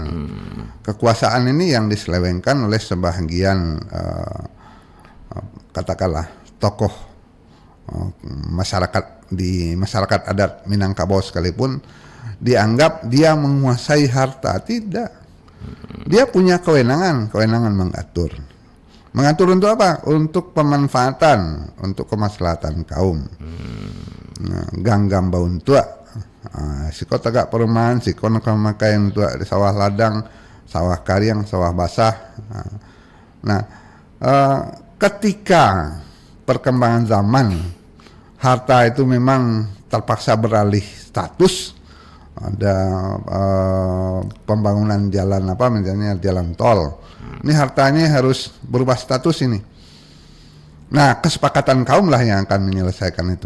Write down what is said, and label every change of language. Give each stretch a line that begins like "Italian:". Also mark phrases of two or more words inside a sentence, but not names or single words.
Indonesian: Kekuasaan ini yang diselewengkan oleh sebahagian katakanlah tokoh masyarakat di masyarakat adat Minangkabau sekalipun dianggap dia menguasai harta. Tidak. Dia punya kewenangan mengatur. Mengatur untuk apa? Untuk pemanfaatan, untuk kemaslahatan kaum.
Minangkabau: Ganggam baun tua, siko tegak perumahan, siko nak makain tua di sawah ladang, sawah karyang, sawah basah.
Indonesian: Ketika perkembangan zaman, harta itu memang terpaksa beralih status. Ada pembangunan jalan misalnya jalan tol. Ini hartanya harus berubah status ini. Nah, kesepakatan kaum lah yang akan menyelesaikan itu.